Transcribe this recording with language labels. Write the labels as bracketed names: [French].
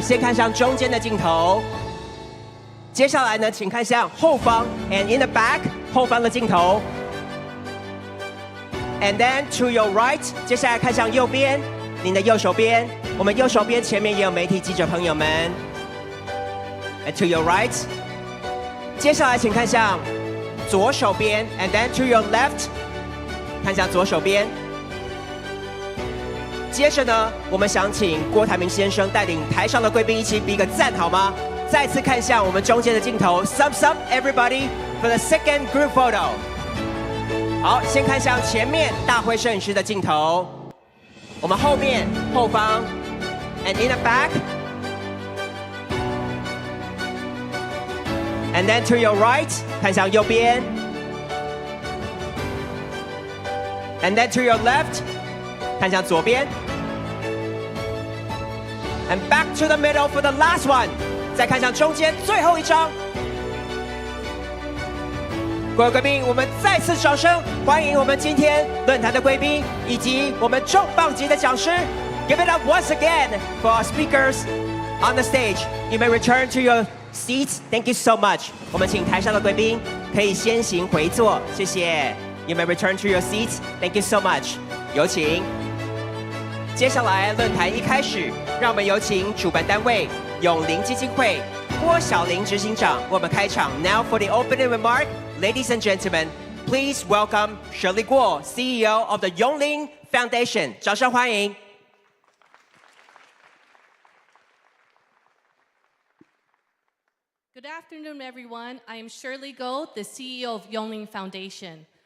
[Chinese] 先看向中间的镜头。接下来呢，请看向后方 [English] and in the back [Chinese] 后方的镜头。 [English] And then to your right， [Chinese] 接下来看向右边，您的右手边，我们右手边前面也有媒体记者朋友们。 [English] And to your right， [Chinese] 接下来请看向左手边 ， [English] and then to your left， [Chinese] 看向左手边。接着呢，我们想请郭台铭先生带领台上的贵宾一起比个赞，好吗？再次看向我们中间的镜头 [English] ，Thumbs up everybody for the second group photo。 [Chinese] 好，先看向前面大会摄影师的镜头，我们后面后方 [English] ，and in the back， and then to your right， [Chinese] 看向右边 [English] ，and then to your left， [Chinese] 看向左边 [English] ，and back to the middle for the last one， [Chinese] 再看向中间最后一张。各位贵宾，我们再次掌声欢迎我们今天论坛的贵宾以及我们重磅级的讲师。 [English] Give it up once again for our speakers on the stage. You may return to your seats. Thank you so much. [Chinese] 我们请台上的贵宾可以先行回座，谢谢。 [English] You may return to your seats. Thank you so much. [Chinese] 有请。接下来论坛一开始，让我们有请主办单位永龄基金会郭晓玲执行长为我们开场。 [English] Now for the opening remark. Ladies and gentlemen, please welcome Shirley Gold, CEO of the Yongling Foundation. [Chinese] 掌声欢迎。 [English] Good afternoon, everyone. I am Shirley Gold, the CEO of Yongling Foundation.